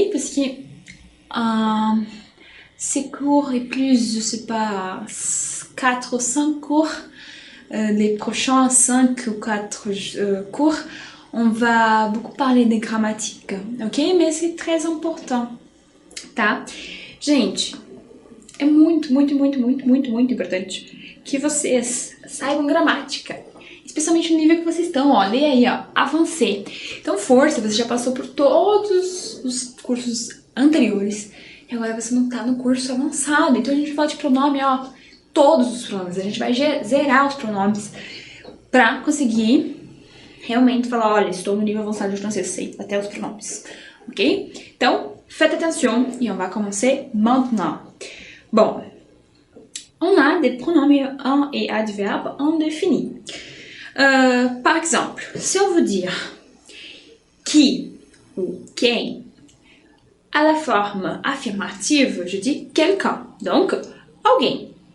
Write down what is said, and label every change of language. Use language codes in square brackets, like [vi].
[fr] Parce que ces cours et plus, je sais pas, 4 ou 5 cours, les prochains 5 ou 4 cours, on va beaucoup parler de grammatique, ok? Mais c'est très important, tá? [pt] Gente, é muito importante que vocês saibam gramática. Especialmente no nível que vocês estão, ó. Lê aí, ó. Avancei. Então, força, você já passou por todos os cursos anteriores. E agora você não tá no curso avançado. Então, a gente fala de pronome, ó. Todos os pronomes. A gente vai zerar os pronomes pra conseguir realmente falar, olha, estou no nível avançado de francês, sei até os pronomes. [fr] Ok? Então, faites attention et on va commencer maintenant. Bon, on a des pronoms et adverbes indéfinis. Par exemple, si on veut dire qui ou quem, à la forme affirmative, je dis quelqu'un, donc alguém.